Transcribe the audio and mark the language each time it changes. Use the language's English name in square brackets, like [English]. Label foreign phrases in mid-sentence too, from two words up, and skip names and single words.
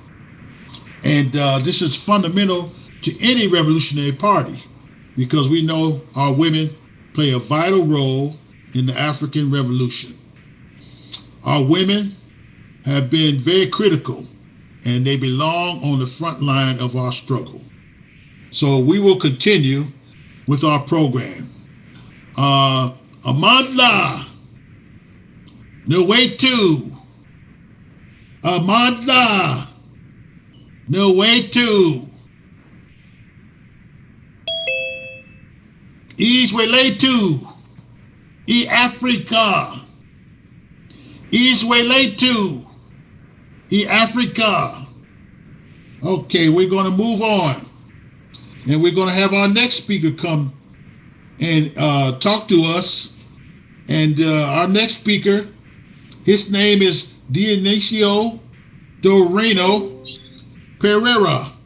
[English] And this is fundamental to any revolutionary party, because we know our women play a vital role in the African Revolution. Our women have been very critical, and they belong on the front line of our struggle. So we will continue with our program. [Zulu] Amandla, Nwetu, Amandla, Nwetu, Isweletu, E Africa, Isweletu, E Africa. [English] Okay, we're going to move on, and we're going to have our next speaker come and talk to us. And our next speaker, his name is Dionisio Doreno Pereira.